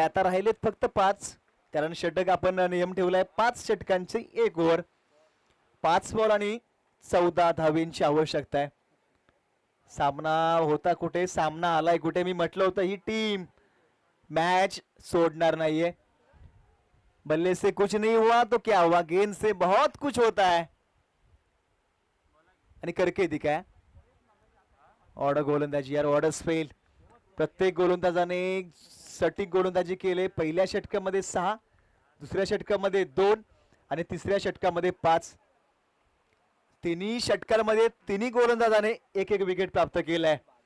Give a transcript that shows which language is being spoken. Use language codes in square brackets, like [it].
[mr] आता राहिलेत फक्त 5 कारण षटक आपण नियम ठेवलाय 5 षटकांची 1 ओव्हर. 5 बॉल आणि 14 धावेंची आवश्यकता आहे. सामना होता कुठे सामना आलाय कुठे. मी म्हटलं होतं ही टीम मॅच सोडणार नाहीये. [hi] बल्ले से कुछ नहीं हुआ तो क्या हुआ गेंद से बहुत कुछ होता है आणि करके दिखाया. [mr] ऑर्डर गोलंदाजी यार ऑर्डर फेल. प्रत्येक गोलंदाजाने सटीक गोलंदाजी केले. पहिल्या षटकामध्ये 6 दुसऱ्या षटकामध्ये 2 आणि तिसऱ्या षटकामध्ये 5. तिन्ही षटकांमध्ये तिन्ही गोलंदाजाने एक विकेट प्राप्त केलाय.